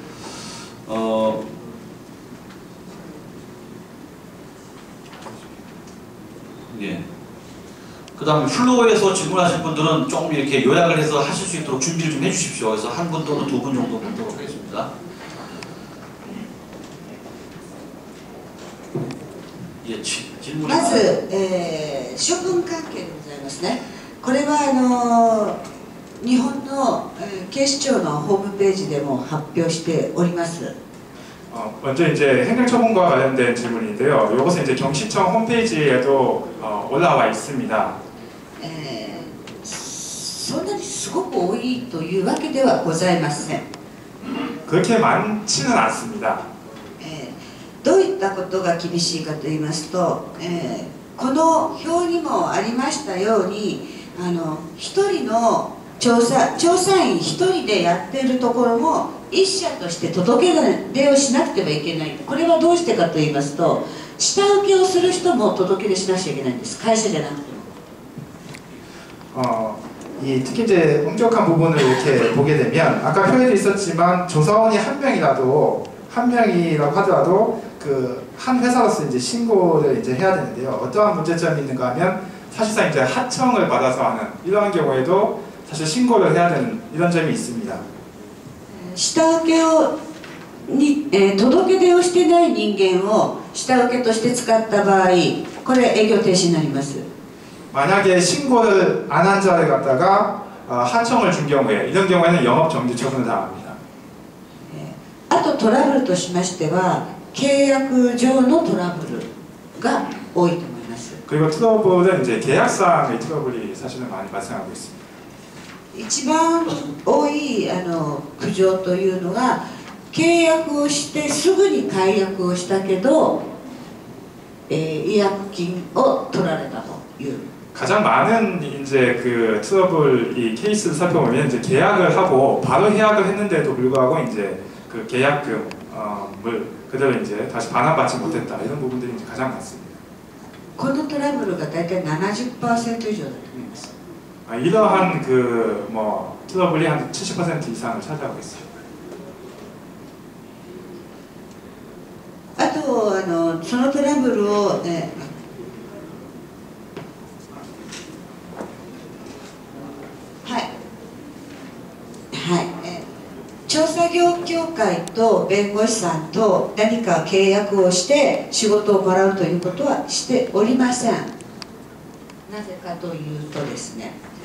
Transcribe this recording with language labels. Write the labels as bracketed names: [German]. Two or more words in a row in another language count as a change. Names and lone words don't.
[Korean] 예. 그 다음에 플로어에서 질문하실 분들은 조금 이렇게 요약을 해서 하실 수 있도록 준비를 좀 해주십시오. 그래서 한 분 또는 2분 정도 보도록 하겠습니다. 예, 질문이 [Japanese] まず、処分関係でございますね。これは日本の、警視庁のホームページでも発表しております。 [Korean] 먼저 이제 행정처분과 관련된 질문인데요. 이것은 이제 경시청 홈페이지에도 올라와 있습니다. [Japanese] そんなにすごく多いというわけではございません。 [Korean] 그렇게 많지는 않습니다. [Japanese] どういったことが厳しいかと言いますと、この表にもありましたように、一人の調査員一人でやってるところも一社として届け出をしなくてはいけない。これはどうしてかと言いますと、下請けをする人も届け出しなくちゃいけないんです。会社じゃなくても。 [Korean] 특히 이제 엄격한 부분을 이렇게 보게 되면 아까 표에도 있었지만 조사원이 한 명이라고 하더라도 그 한 회사로서 이제 신고를 이제 해야 되는데요. 어떠한 문제점이 있는가 하면 사실상 이제 하청을 받아서 하는 이러한 경우에도 사실 신고를 해야 되는 이런 점이 있습니다. [Japanese] 下請けをに、届け出をしてない人間を下請けとして使った場合、これ営業停止になります。 [Korean] 만약에 신고를 안 한 자를 갖다가 하청을 준 경우에 이런 경우에는 영업 정지 처분을 당합니다. [Japanese] あとトラブルとしましては契約上のトラブルが多いと思います。 [Korean] 그리고 트러블은 이제 계약상의 트러블이 사실은 많이 발생하고 있습니다. [Japanese] 一番多い苦情というのが契約をしてすぐに解約をしたけど、違約金を取られたという。 [Korean] 가장 많은 이제 그 트러블 이 케이스를 살펴보면 이제 계약을 하고 바로 계약을 했는데도 불구하고 이제 그 계약금을 그대로 이제 다시 반환받지 못했다 이런 부분들이 이제 가장 많습니다. [Japanese] このトラブルが大体 70% 以上だと思います。 [Korean] 이러한 그 뭐 트러블이 한 70% 이상을 차지하고 있습니다. [Japanese] あとそのトラブルを、調査業協会と弁護士さんと何か契約をして仕事をもらうということはしておりません。なぜかというとですね。